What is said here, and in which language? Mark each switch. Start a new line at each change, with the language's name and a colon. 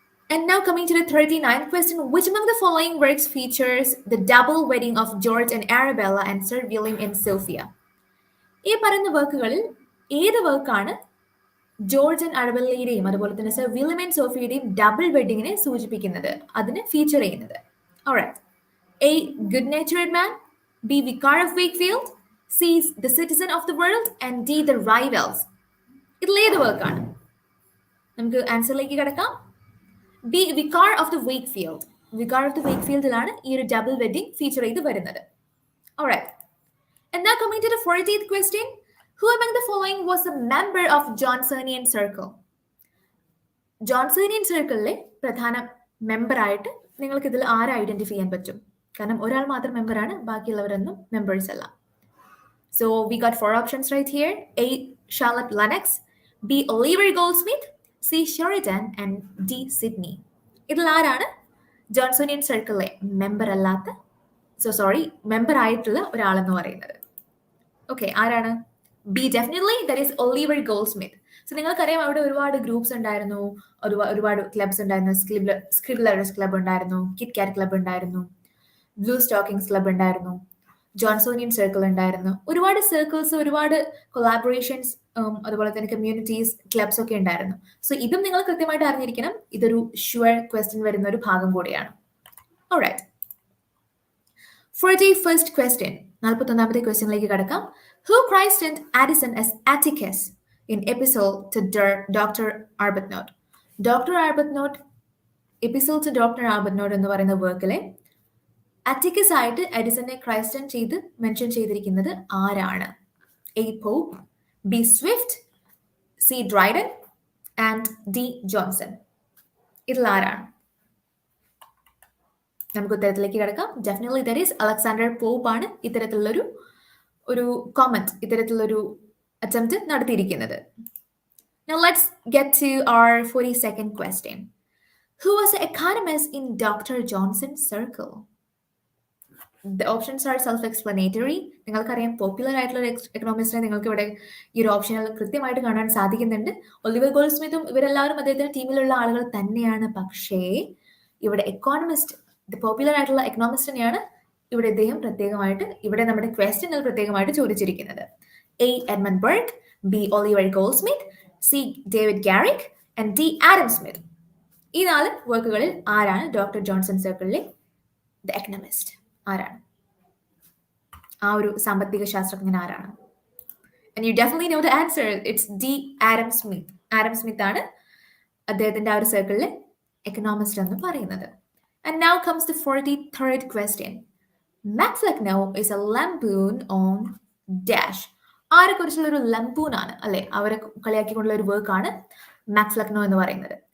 English: And now coming to the 39th question, which among the following works features the double wedding of George and Arabella and Sir William and Sophia?
Malayalam: ഈ പറയുന്ന വർക്കുകളിൽ ഏത് വർക്കാണ് George and അറബെല്ലയുടെയും അതുപോലെ തന്നെ sir William and സോഫിയയുടെയും double വെഡിങ്ങിനെ സൂചിപ്പിക്കുന്നത്, അതിന് feature ചെയ്യുന്നത്?
English: Alright. A. Good Natured Man, B. Vicar of Wakefield, C. The Citizen of the World, and D.
Malayalam: The Rivals. ഇതിലേത് വർക്കാണ്? നമുക്ക് ആൻസറിലേക്ക് കിടക്കാം. B. Vicar of the Wakefield. Vicar of the വേക്ക്ഫീൽഡിലാണ് ഈ ഒരു double wedding feature ചെയ്ത് വരുന്നത്.
English: Alright. And now coming to the 40th question, who among the following was a member of Johnsonian Circle?
Malayalam: ജോൺസണിയൻ സർക്കിളിലെ പ്രധാന member ആയിട്ട് നിങ്ങൾക്ക് ഇതിൽ ആരെ ഐഡന്റിഫൈ ചെയ്യാൻ പറ്റും? കാരണം ഒരാൾ മാത്രം മെമ്പറാണ്, ബാക്കിയുള്ളവരൊന്നും മെമ്പേഴ്സ് അല്ല.
English: So we got 4 options right here. A. Charlotte Lennox, B. Oliver Goldsmith, C. Sheridan, and D. Sydney.
Malayalam: ഇതിൽ ആരാണ് ജോൺസണിയൻ സർക്കിളിലെ മെമ്പർ അല്ലാത്ത മെമ്പർ ആയിട്ടുള്ള ഒരാളെന്ന് പറയുന്നത്? ഓക്കെ, ആരാണ്? B.
English: definitely that is
Malayalam: Oliver Goldsmith. So നിങ്ങൾക്കറിയാം അവിടെ ഒരുപാട് ഗ്രൂപ്പ്സ് ഉണ്ടായിരുന്നു, ഒരുപാട് ക്ലബ്സ് ഉണ്ടായിരുന്നു. സ്ക്രിബ്ലറേഴ്സ് ക്ലബ് ഉണ്ടായിരുന്നു, കിറ്റ് കാറ്റ് ക്ലബ് ഉണ്ടായിരുന്നു, ബ്ലൂ സ്റ്റോക്കിംഗ്സ് ക്ലബ് ഉണ്ടായിരുന്നു, ജോൺസോണിയൻ സർക്കിൾ ഉണ്ടായിരുന്നു. ഒരുപാട് സർക്കിൾസ്, ഒരുപാട് കൊളാബറേഷൻസ്, അതുപോലെ തന്നെ കമ്മ്യൂണിറ്റീസ്, ക്ലബ്സ് ഒക്കെ ഉണ്ടായിരുന്നു. സോ ഇതും നിങ്ങൾ കൃത്യമായിട്ട് അറിഞ്ഞിരിക്കണം. ഇതൊരു ഷുവർ ക്വസ്റ്റ്യൻ വരുന്ന ഒരു ഭാഗം കൂടിയാണ്. Alright.
English: 41st question,
Malayalam: 41ാമത്തെ ക്വസ്റ്റ്യനിലേക്ക് കടക്കാം.
English: Who christened Addison as Atticus in Epistle to Dr. Arbuthnot? Dr. Arbuthnot, Epistle to Dr.
Malayalam: Arbuthnot എന്ന് പറയുന്ന വർക്കിലെ അറ്റിക്കസ് ആയിട്ട് എഡിസനെ ക്രൈസ്റ്റൻ ചെയ്ത് മെൻഷൻ ചെയ്തിരിക്കുന്നത് ആരാണ്? A. Pop, B. Swift, C. Dryden, and D. Johnson. ഇതിൽ ആരാണ്? നമുക്ക് ഉത്തരത്തിലേക്ക് കിടക്കാം.
English: definitely that is
Malayalam: Alexander pop ആണ് ഇത്തരത്തിലുള്ളൊരു കോമന്റ്, ഇത്തരത്തിലുള്ളൊരു അറ്റംപ്റ്റ് നടത്തിയിരിക്കുന്നത്.
English: Now let's get to our 42nd question. Who was an economist in Dr. Johnson's circle? The options are self-explanatory.
Malayalam: നിങ്ങൾക്കറിയാം popular ആയിട്ടുള്ള ഒരു എക്കണോമിസ്റ്റിനെ നിങ്ങൾക്ക് ഇവിടെ ഈ ഒരു ഓപ്ഷനിൽ കൃത്യമായിട്ട് കാണാൻ സാധിക്കുന്നുണ്ട്. ഒലിവർ ഗോൾഡ്സ്മിത്തും ഇവരെല്ലാവരും അദ്ദേഹത്തിന്റെ ടീമിലുള്ള ആളുകൾ തന്നെയാണ്. പക്ഷേ ഇവിടെ എക്കോണമിസ്റ്റ്, പോപ്പുലർ ആയിട്ടുള്ള എക്കണോമിസ്റ്റിനെയാണ് ഇവിടെ ഇദ്ദേഹം പ്രത്യേകമായിട്ട് ഇവിടെ നമ്മുടെ ക്വസ്റ്റ്യനിൽ പ്രത്യേകമായിട്ട് ചോദിച്ചിരിക്കുന്നത്. A. Edmund ബർഗ്, B. Oliver Goldsmith, C. David ഗാരിക്, and D. Adam Smith. ഈ 4 വർക്കുകളിൽ ആരാണ് ഡോക്ടർ ജോൺസൺ സർക്കിളിലെ ദ എക്കണോമിസ്റ്റ്? ആരാണ് ആ ഒരു സാമ്പത്തിക ശാസ്ത്രജ്ഞൻ? ആരാണ്?
English: And you definitely know the answer. It's D. Adam Smith.
Malayalam: Adam Smith ആണ് അദ്ദേഹത്തിന്റെ ആ ഒരു സർക്കിളിലെ എക്കണോമിസ്റ്റ് എന്ന് പറയുന്നത്.
English: And now comes the 43rd question. Max Lucknow is a lampoon on dash.
Malayalam: ആരെ കുറിച്ചുള്ള ഒരു ലംപൂൺ ആണ് അല്ലെ, അവരെ കളിയാക്കിക്കൊണ്ടുള്ള ഒരു വർക്കാണ് മാക്സ് ലക്നോ എന്ന് പറയുന്നത്.